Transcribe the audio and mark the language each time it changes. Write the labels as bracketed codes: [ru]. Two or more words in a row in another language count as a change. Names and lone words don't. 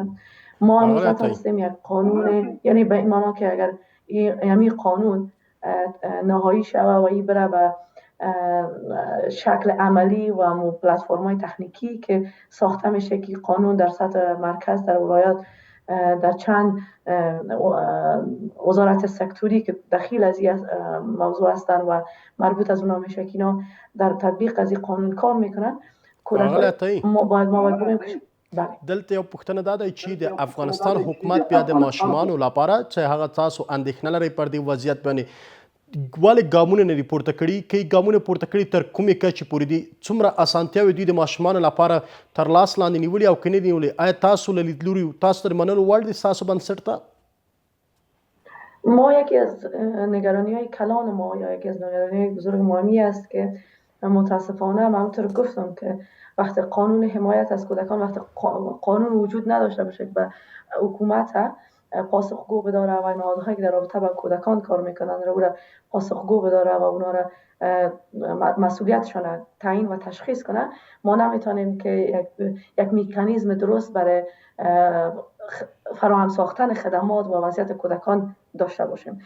[fa] ما هنوز نتونستیم یک قانون، یعنی به این معنی که اگر این قانون نهایی شود و این بره به شکل عملی و پلتفرم‌های تکنیکی که ساخته میشه که قانون در سطح مرکز در ولایات در چند وزارت سکتوری که دخیل از این موضوع هستند و مربوط از اونا میشه که اینا در تطبیق از این قانون کار میکنن. ما باید بگویم که [ps] دلته یو پوښتنه دا ده چې د افغانستان حکومت بیا د ماشومانو لپاره چې هغه تاسو اندېښنه لرئ پر دې وضعیت باندې ولې ګامونه نه دي پورته کړي؟ که یې ګامونه پورته کړي تر کومې کچې پورې دي؟ څومره اسانتیاوې دوی د ماشومانو لپاره تر لاس لاندې نیولي او که نه دي نیولي؟ آیا تاسو له لیدلوري تاسو تر منلو وړ دي ستاسو بنسټ ته؟ [fa] ما یکی از نگرانی های کلان ما یا یکی از نگرانی های بزرگ مهمی است که متاسفانه من همونطور گفتم که وقتی قانون حمایت از کودکان وقتی قانون وجود نداشته باشه و حکومت پاسخگو بداره و نهادهایی که در رابطه با کودکان کار میکنن رو پاسخگو بداره و اونا را مسئولیتشان تعیین و تشخیص کنه، ما نمیتونیم که یک مکانیزم درست برای فراهم ساختن خدمات و وضعیت کودکان داشته باشیم.